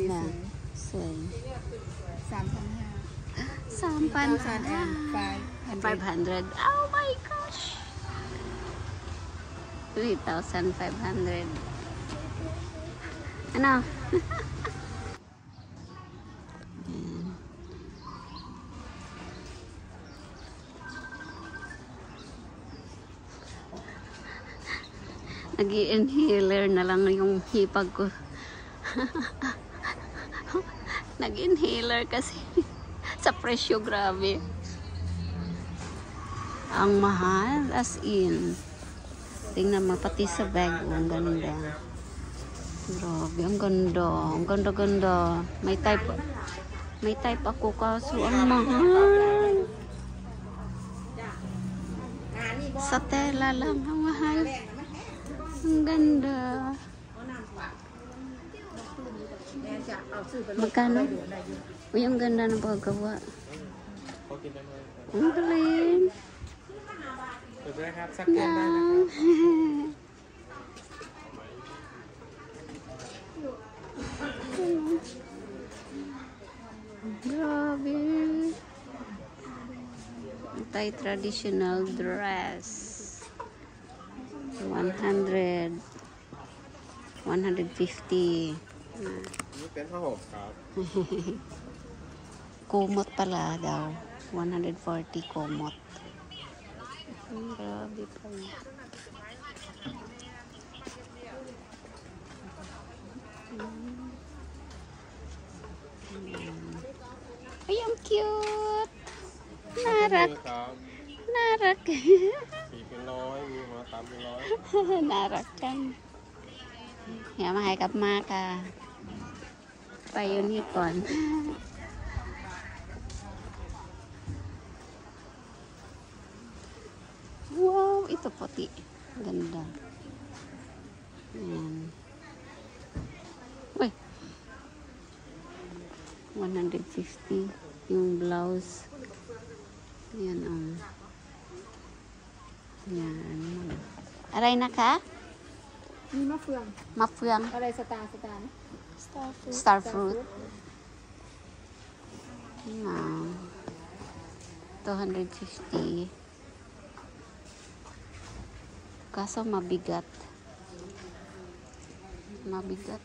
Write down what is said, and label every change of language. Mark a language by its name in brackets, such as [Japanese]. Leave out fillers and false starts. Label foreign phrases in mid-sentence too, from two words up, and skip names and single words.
[English] Yeah. [Thai] สวย [English] 3,500. 500. Oh my gosh. 3,500. [Filipino] Ano? Ayan. Nag-i-inhaler na lang yung hipag ko. Nag-inhaler kasi sa presyo, grabe. Ang mahal, as in. Tingnan mo, pati sa bag, ang ganda. Grabe, ang ganda. Ang ganda-ganda. May type ako kaso ang mahal. Sa tela lang ang mahal. Ang ganda. Magkano? Uy, ang ganda ng paggawa. Ang galing. [Thai] สวยด้วยครับสักเกมได้นะครับ [Filipino] Grabe. [English] Thai traditional dress. 100. 150. [Thai] นี่เป็นผ้าห่มครับ [Filipino] Kumot pala daw. 140 kumot. Grabe pala. Ay, ang cute! [Thai] Narak! ครับ Narak! สีเป็นร้อยมีหัวตามเป็นร้อย น่ารักกัน. อย่ามาให้กับมากค่ะ ไปอยู่นี่ก่อน Wow, [Filipino] ito puti. Ganda. Ayan. Uy. 150 yung blouse. Ayan, Ayan. Aray na ka? [Thai] มีมะเฟือง [Filipino] Mapuyang. [Thai] อะไรสตาร์ [English] Star fruit. Wow. [Filipino] 250. Kaso mabigat. mabigat.